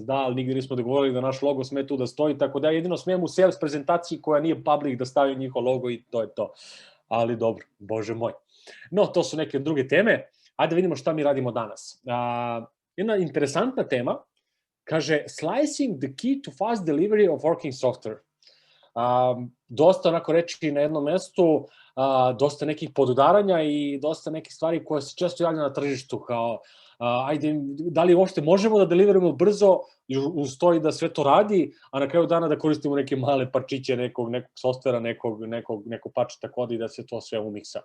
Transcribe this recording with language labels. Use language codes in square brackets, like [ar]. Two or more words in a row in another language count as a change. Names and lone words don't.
[sr] Da, ali nigde nismo dogovorili da naš logo sme tu da stoji, tako da jedino smijem u sales prezentaciji koja nije public da stavim njihov logo i to je to. Ali dobro, bože moj. No, to su neke druge teme. Ajde da vidimo šta mi radimo danas. Jedna interesantna tema, kaže, [en] slicing the key to fast delivery of working software. [sr] Dosta onako reči na jednom mestu, dosta nekih podudaranja i dosta nekih stvari koje se često javljaju na tržištu, kao da li uopšte možemo da deliverimo brzo uz to i da sve to radi, a na kraju dana da koristimo neke male parčiće nekog softvera, nekog parčeta koda i da se to sve umiksa.